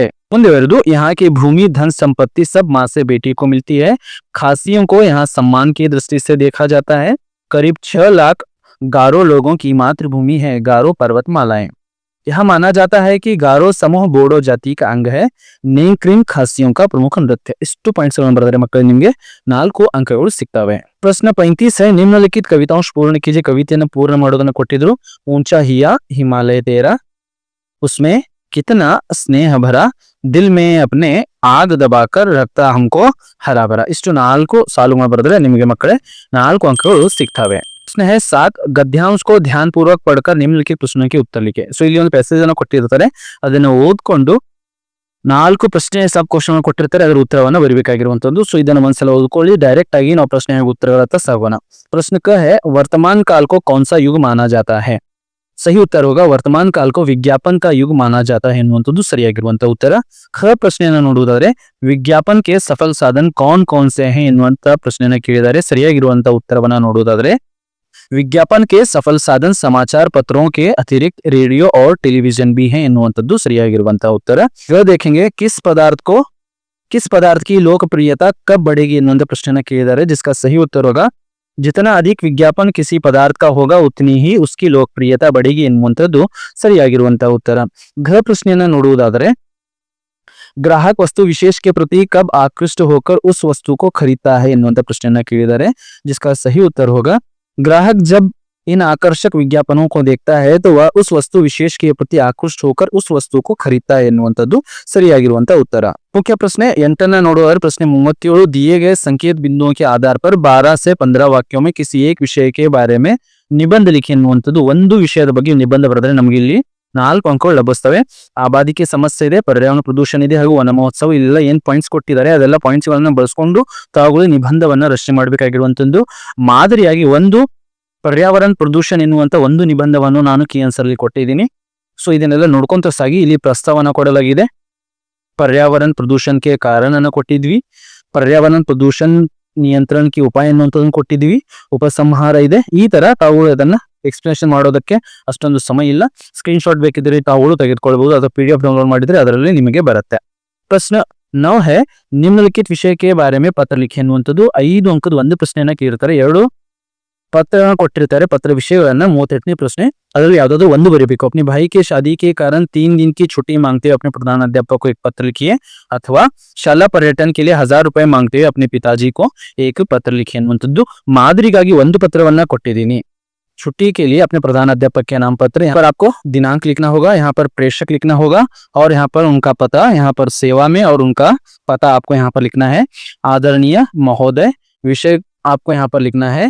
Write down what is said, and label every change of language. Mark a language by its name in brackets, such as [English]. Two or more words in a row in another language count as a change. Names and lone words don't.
[Hindi] ಮುಂದುವರೆದು यहाँ की भूमि धन संपत्ति सब माँ से बेटी को मिलती है। खासियों को यहाँ सम्मान की दृष्टि से देखा जाता है। करीब 6 लाख गारो लोगों की मातृभूमि है गारो पर्वतमालाएं। यह माना जाता है कि गारो समूह बोडो जाति का अंग है। ನೇಂಕ್ರಿನ್ खासियों का प्रमुख नृत्य। [Kannada] ಇಷ್ಟು ಪಾಯಿಂಟ್ಸ್ ಗಳನ್ನು ಬರೆದರೆ ಮಕ್ಕಳು ನಿಮಗೆ 4 ಅಂಕಗಳು ಸಿಗ್ತವೆ। [Hindi] ಪ್ರಶ್ನೆ 35 है निम्नलिखित कविताओं पूर्ण कीजिए। [Kannada] ಕವಿತೆಯನ್ನು ಪೂರ್ಣ ಮಾಡೋದನ್ನ ಕೊಟ್ಟಿದ್ರು [Hindi] ऊंचा हिया हिमालय तेरा उसमें कितना स्नेह भरा दिल में अपने आग दबाकर रखता हमको हरा भरा। [Kannada] ಇಷ್ಟು 4 ಸಾಲುಗಳನ್ನು ಬರೆದರೆ ನಿಮಗೆ ಮಕ್ಕಳೇ 4 ಅಂಕಗಳು ಸಿಗ್ತವೆ। [Hindi] प्रश्न है 7 गद्यांश को ध्यान पूर्वक पढ़कर निम्नलिखित प्रश्नों के उत्तर लिखे। [Kannada] सो ಇಲ್ಲಿ ಒಂದು ಪ್ಯಾಸೇಜ್ ಅನ್ನು ಕೊಟ್ಟಿರ್ತಾರೆ ಅದನ್ನ ಓದ್ಕೊಂಡು 4 ಪ್ರಶ್ನೆ ಸಬ್ ಕ್ವಶನ್ ಕೊಟ್ಟಿರ್ತಾರೆ, ಅದರ ಉತ್ತರವನ್ನು ಬರೀಬೇಕಾಗಿರುವಂತದ್ದು. ಸೊ ಇದನ್ನು ಒಂದ್ಸಲ ಓದ್ಕೊಳ್ಳಿ. ಡೈರೆಕ್ಟ್ ಆಗಿ ನಾವು ಪ್ರಶ್ನೆ ಹಾಗೂ ಉತ್ತರಗಳತ್ತ ಸಾಗೋಣ. [Hindi] ಪ್ರಶ್ನೆ ಕ है वर्तमान काल को कौन सा युग माना जाता है? सही उत्तर होगा वर्तमान काल को विज्ञापन का युग माना जाता है [Kannada] ಎನ್ನುವಂಥದ್ದು ಸರಿಯಾಗಿರುವಂತ ಉತ್ತರ. ಖ ಪ್ರಶ್ನೆಯನ್ನು ನೋಡುವುದಾದ್ರೆ [Hindi] विज्ञापन के सफल साधन कौन कौन से हैं [Kannada] ಎನ್ನುವಂತ ಪ್ರಶ್ನೆಯನ್ನು ಕೇಳಿದ್ದಾರೆ. ಸರಿಯಾಗಿರುವಂತ ಉತ್ತರವನ್ನ ನೋಡುವುದಾದ್ರೆ [Hindi] विज्ञापन के सफल साधन समाचार पत्रों के अतिरिक्त रेडियो और टेलीविजन भी हैं [Kannada] ಎನ್ನುವಂಥದ್ದು ಸರಿಯಾಗಿರುವಂತಹ ಉತ್ತರ. [Hindi] ಈಗ देखेंगे किस पदार्थ की लोकप्रियता कब बढ़ेगी [Kannada] ಎನ್ನುವಂತ ಪ್ರಶ್ನೆಯನ್ನು ಕೇಳಿದ್ದಾರೆ. [Hindi] जिसका सही उत्तर होगा जितना अधिक विज्ञापन किसी पदार्थ का होगा उतनी ही उसकी लोकप्रियता बढ़ेगी [Kannada] ಎನ್ನುವಂಥದ್ದು ಸರಿಯಾಗಿರುವಂತಹ ಉತ್ತರ. ಘ ಪ್ರಶ್ನೆಯನ್ನ ನೋಡುವುದಾದರೆ [Hindi] ग्राहक वस्तु विशेष के प्रति कब आकृष्ट होकर उस वस्तु को खरीदता है [Kannada] ಎನ್ನುವಂತ ಪ್ರಶ್ನೆಯನ್ನ ಕೇಳಿದ್ದಾರೆ. [Hindi] जिसका सही उत्तर होगा ग्राहक जब इन आकर्षक विज्ञापनों को देखता है तो वह उस वस्तु विशेष के प्रति आकृष्ट होकर उस वस्तु को खरीदता है [Kannada] ಎನ್ನುವಂಥದ್ದು ಸರಿಯಾಗಿರುವಂತ ಉತ್ತರ. [Hindi] मुख्य प्रश्न 8 [Kannada] ನೋಡುವವರ ಪ್ರಶ್ನೆ [Hindi] 37 दिए गए संकेत बिंदुओं के आधार पर 12 से 15 वाक्यों में किसी एक विषय के बारे में निबंध लिखी ಎನ್ನುವಂಥದ್ದು. [Kannada] ಒಂದು ವಿಷಯದ ಬಗ್ಗೆ ನಿಬಂಧ ಬರೆದರೆ ನಮಗೆ ಇಲ್ಲಿ 4 ಅಂಕಗಳು ಲಭಿಸ್ತವೆ. [Hindi] आबादी की समस्या [Kannada] ಇದೆ, [Hindi] पर्यावरण प्रदूषण [Kannada] ಇದೆ ಹಾಗೂ ವನ ಮಹೋತ್ಸವ. ಇಲ್ಲೆಲ್ಲ ಏನ್ ಪಾಯಿಂಟ್ಸ್ ಕೊಟ್ಟಿದ್ದಾರೆ ಅದೆಲ್ಲ ಪಾಯಿಂಟ್ಸ್ ಗಳನ್ನ ಬಳಸ್ಕೊಂಡು ತಾವುಗಳು ನಿಬಂಧವನ್ನ ರಚನೆ ಮಾಡಬೇಕಾಗಿರುವಂತದ್ದು. ಮಾದರಿಯಾಗಿ ಒಂದು [Hindi] पर्यावरण प्रदूषण [Kannada] ಎನ್ನುವಂತ ಒಂದು ನಿಬಂಧವನ್ನು ನಾನು [English] key answer [Kannada] ಅಲ್ಲಿ ಕೊಟ್ಟಿದ್ದೀನಿ. ಸೊ ಇದನ್ನೆಲ್ಲ ನೋಡ್ಕೊಂತ ಸಾಗಿ. ಇಲ್ಲಿ ಪ್ರಸ್ತಾವನ ಕೊಡಲಾಗಿದೆ, [Hindi] पर्यावरण प्रदूषण के कारण [Kannada] ಅನ್ನು ಕೊಟ್ಟಿದ್ವಿ, [Hindi] पर्यावरण प्रदूषण नियंत्रण की उपाय [Kannada] ಅನ್ನುವಂತದನ್ನು ಕೊಟ್ಟಿದ್ವಿ, ಉಪಸಂಹಾರ ಇದೆ. ಈ ತರ ತಾವು ಅದನ್ನ ಎಕ್ಸ್ಪ್ಲನೇಷನ್ ಮಾಡೋದಕ್ಕೆ ಅಷ್ಟೊಂದು ಸಮಯ ಇಲ್ಲ. [English] screen shot [Kannada] ಬೇಕಿದ್ರೆ ತಾವುಗಳು ತೆಗೆದುಕೊಳ್ಳಬಹುದು ಅಥವಾ [English] PDF download [Kannada] ಮಾಡಿದ್ರೆ ಅದರಲ್ಲಿ ನಿಮಗೆ ಬರುತ್ತೆ. ಪ್ರಶ್ನೆ 9 [Hindi] है निम्नलिखित विषय के बारे में पत्र लिखे [Kannada] ಎನ್ನುವಂತದ್ದು 5 ಅಂಕದ ಒಂದು ಪ್ರಶ್ನೆಯನ್ನ ಕೇಳಿರ್ತಾರೆ. 2 पत्र ಕೊಟ್ಟಿರ್ತಾರೆ. पत्र ವಿಷಯಗಳನ್ನ 38ನೇ ಪ್ರಶ್ನೆ ಅದರಲ್ಲಿ ಯಾವ್ದಾದ್ರು ಒಂದು ಬರೀಬೇಕು. [Hindi] अपने भाई के शादी के कारण 3 दिन की छुट्टी मांगते हुए अपने प्रधानाध्यापक को एक पत्र लिखिए, [Kannada] ಅಥವಾ ಶಾಲಾ [Hindi] पर्यटन के लिए 1000 रुपए मांगते हुए अपने पिताजी को एक पत्र लिखिए ಎನ್ನುವಂತದ್ದು. [Kannada] ಮಾದರಿಗಾಗಿ ಒಂದು ಪತ್ರವನ್ನ ಕೊಟ್ಟಿದ್ದೀನಿ. [Hindi] छुट्टी के लिए अपने प्रधानाध्यापक के नाम पत्र. यहाँ पर आपको दिनांक लिखना होगा, यहाँ पर प्रेषक लिखना होगा और यहाँ पर उनका पता, यहाँ पर सेवा में और उनका पता आपको यहाँ पर लिखना है. आदरणीय महोदय विषय आपको यहाँ पर लिखना है.